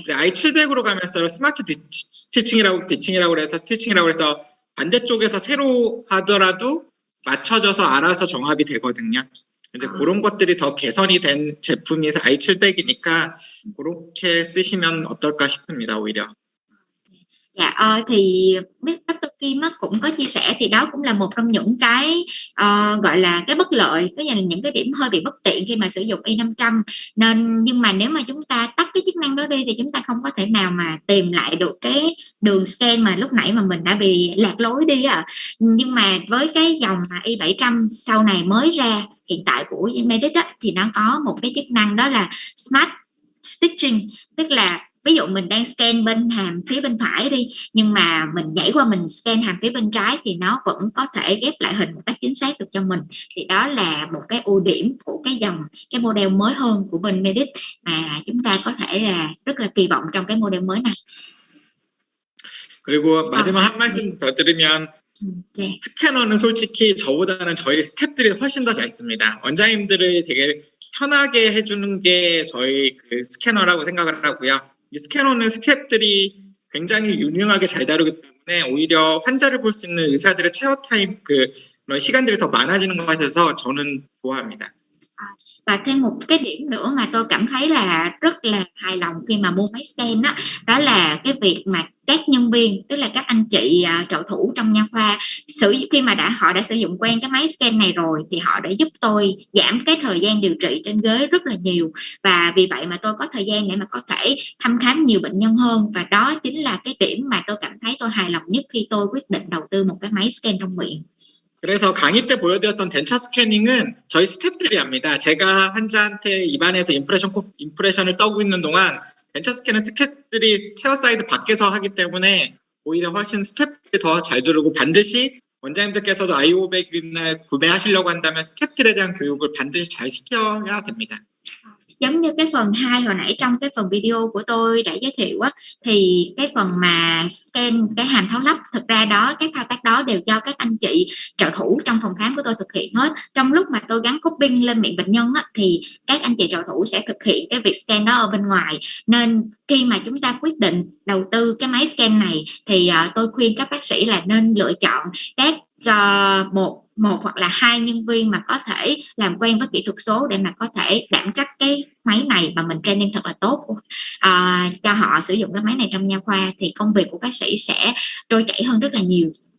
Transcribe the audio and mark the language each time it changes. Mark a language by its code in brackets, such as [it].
[ko] 이제 i700으로 가면서 스마트 스티칭이라고 해서 반대쪽에서 새로 하더라도 맞춰져서 알아서 정합이 되거든요. 이제 그런 것들이 더 개선이 된 제품이 i700이니까 그렇게 쓰시면 어떨까 싶습니다, 오히려. [vi] Dạ, thì Dr. Kim á, cũng có chia sẻ thì đó cũng là một trong những cái gọi là cái bất lợi, có nghĩa là những cái điểm hơi bị bất tiện khi mà sử dụng i500 nhưng mà nếu mà chúng ta tắt cái chức năng đó đi thì chúng ta không có thể nào mà tìm lại được cái đường scan mà lúc nãy mà mình đã bị lạc lối đi nhưng mà với cái dòng mà i700 sau này mới ra hiện tại của Medit thì nó có một cái chức năng đó là Smart Stitching, tức là ví dụ mình đang scan bên hàm phía bên phải đi nhưng mà mình nhảy qua mình scan hàm phía bên trái thì nó vẫn có thể ghép lại hình một cách chính xác được cho mình. Thì đó là một cái ưu điểm của cái model mới hơn của bên Medit mà chúng ta có thể là rất là kỳ vọng trong cái model mới này. [ko] 그리고 마지막 한 말씀 더 드리면 네. 스캐너는 솔직히 저보다는 저희 스태프들이 훨씬 더 잘 씁니다. 원장님들을 되게 편하게 해주는 게 저희 그 스캐너라고 생각을 하고요. 이 스캐너는 스태프들이 굉장히 유능하게 잘 다루기 때문에 오히려 환자를 볼 수 있는 의사들의 체어 타임 그런 시간들이 더 많아지는 것 같아서 저는 좋아합니다. [vi] Và thêm một cái điểm nữa mà tôi cảm thấy là rất là hài lòng khi mà mua máy scan đó là cái việc mà các nhân viên, tức là các anh chị trợ thủ trong nha khoa khi mà họ đã sử dụng quen cái máy scan này rồi thì họ đã giúp tôi giảm cái thời gian điều trị trên ghế rất là nhiều, và vì vậy mà tôi có thời gian để mà có thể thăm khám nhiều bệnh nhân hơn, và đó chính là cái điểm mà tôi cảm thấy tôi hài lòng nhất khi tôi quyết định đầu tư một cái máy scan trong viện. [ko] 그래서 강의 때 보여드렸던 덴처 스캐닝은 저희 스태프들이 합니다. 제가 환자한테 입안에서 임프레션을 떠고 있는 동안 덴처 스캐는 스태프들이 체어사이드 밖에서 하기 때문에 오히려 훨씬 스태프들이 더 잘 들고, 반드시 원장님들께서도 i500을 구매하시려고 한다면 스태프들에 대한 교육을 반드시 잘 시켜야 됩니다. [vi] Giống như cái phần 2 hồi nãy trong cái phần video của tôi đã giới thiệu thì cái phần mà scan cái hàm tháo lắp, thực ra đó các thao tác đó đều do các anh chị trợ thủ trong phòng khám của tôi thực hiện hết. Trong lúc mà tôi gắn cupping lên miệng bệnh nhân thì các anh chị trợ thủ sẽ thực hiện cái việc scan đó ở bên ngoài, nên khi mà chúng ta quyết định đầu tư cái máy scan này thì tôi khuyên các bác sĩ là nên lựa chọn các một hoặc là 2 nhân viên mà có thể làm quen với kỹ thuật số để mà có thể đảm trách cái máy này mà mình training thật là tốt cho họ sử dụng cái máy này trong nha khoa, thì công việc của bác sĩ sẽ trôi chảy hơn rất là nhiều.